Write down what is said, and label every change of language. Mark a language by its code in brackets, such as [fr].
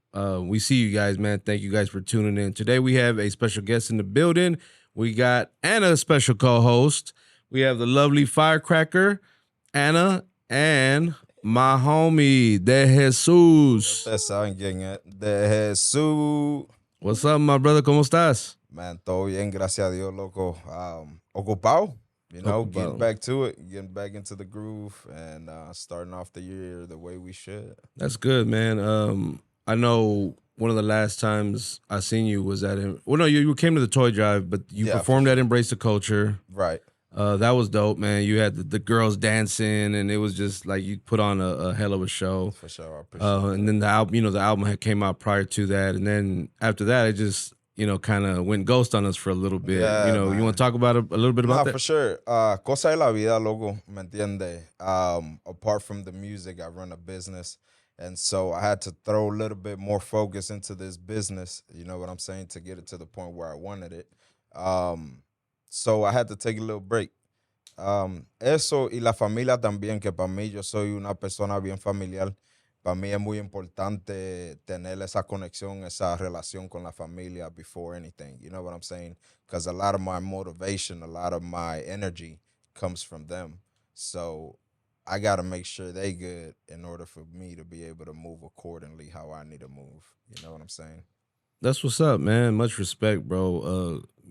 [en] We see you guys, man. Thank you guys for tuning in. Today, we have a special guest in the building. We got Anna, a special co-host. We have the lovely Firecracker, Anna, and my homie, DeJesus. [es] Ustedes saben quién es. DeJesus. [en] What's up, my brother? [es] ¿Cómo estás? Man, todo bien, gracias a Dios, loco. Ocupado, [en] you know, [es] Ocupado. [en] getting back to it, getting back into the groove, and starting off the year the way we should. That's good, man. I know one of the last times I seen you was at you came to the toy drive, but you performed at Embrace the Culture. Right. That was dope, man. You had the girls dancing, and it was just like you put on a hell of a show. For sure, I appreciate And then the album had came out prior to that, and then after that, it just kind of went ghost on us for a little bit. Yeah, you man. want to talk about a little bit about that? For sure. [es] Cosa de la vida, loco, ¿me entiende? [en] Apart from the music, I run a business. And so I had to throw a little bit more focus into this business, you know what I'm saying, to get it to the point where I wanted it. So I had to take a little break. [es] Eso y la familia también, que para mí yo soy una persona bien familiar. Para mí es muy importante tener esa conexión, esa relación con la familia [en] before anything. You know what I'm saying? Because a lot of my motivation, a lot of my energy comes from them. So I got to make sure they good in order for me to be able to move accordingly how I need to move. You know what I'm saying? That's what's up, man. Much respect, bro.